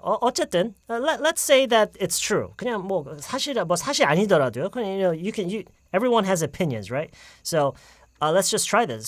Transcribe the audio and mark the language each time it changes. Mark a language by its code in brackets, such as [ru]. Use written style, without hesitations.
[ko] 어쨌든 [en] let's say that it's true. [ko] 그냥 사실 아니더라도요. 그냥 [en] everyone has opinions, right? So let's just try this.